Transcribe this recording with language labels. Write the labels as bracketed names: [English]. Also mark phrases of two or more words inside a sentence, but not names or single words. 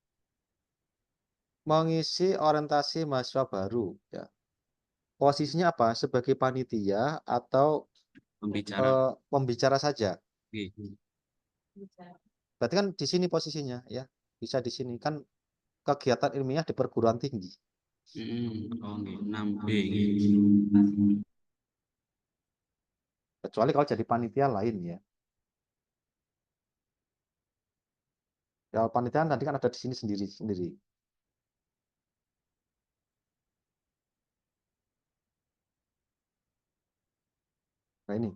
[Indonesian] Mengisi orientasi mahasiswa baru. Ya. Posisinya apa? Sebagai panitia atau Pembicara. pembicara saja? Nggih. Berarti kan di sini posisinya ya. Bisa di sini kan kegiatan ilmiah di perguruan tinggi. Oh, nggih. 6B nggih. Kecuali kalau jadi panitia lain ya. Ya panitia nanti kan ada di sini sendiri. Nah ini.